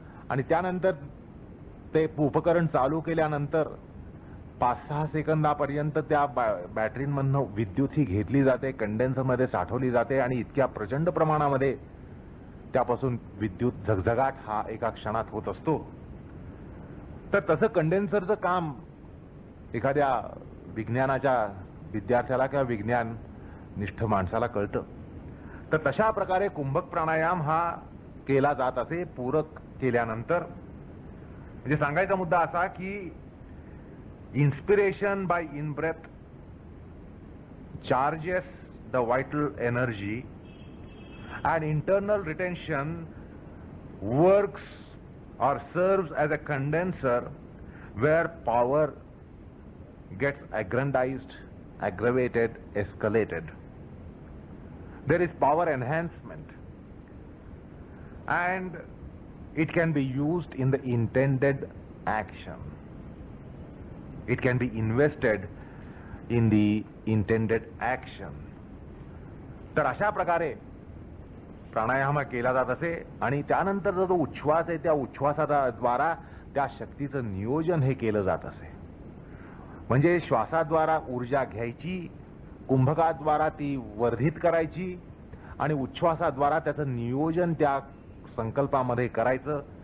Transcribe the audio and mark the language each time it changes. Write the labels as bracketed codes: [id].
[mr] आणि त्यानंतर ते उपकरण चालू केल्यानंतर 5-6 सेकंदापर्यंत त्या बॅटरींमधनं विद्युत ही घेतली जाते, कंडेन्सरमध्ये साठवली जाते आणि इतक्या प्रचंड प्रमाणामध्ये त्यापासून विद्युत झगझगाट हा एका क्षणात होत असतो. तर तसं कंडेन्सरचं काम एखाद्या विज्ञानाच्या विद्यार्थ्याला किंवा विज्ञान निष्ठ माणसाला कळतं. तर तशा प्रकारे कुंभक प्राणायाम हा केला जात असे पूरक केल्यानंतर. म्हणजे सांगायचा मुद्दा असा की [en] Inspiration by in breath charges the vital energy and internal retention works or serves as a condenser where power gets aggrandized, aggravated, escalated. There is power enhancement and it can be used in the intended action. It can be invested in the intended action. [mr] तर अशा प्रकारे प्राणायाम केला जात असे. आणि त्यानंतर जो उच्छ्वास आहे त्या उच्छ्वासाद्वारा त्या शक्तीचं नियोजन हे केलं जात असे. म्हणजे श्वासाद्वारा ऊर्जा घ्यायची, कुंभकाद्वारा ती वर्धित करायची आणि उच्छ्वासाद्वारा त्याचं नियोजन त्या संकल्पामध्ये करायचं.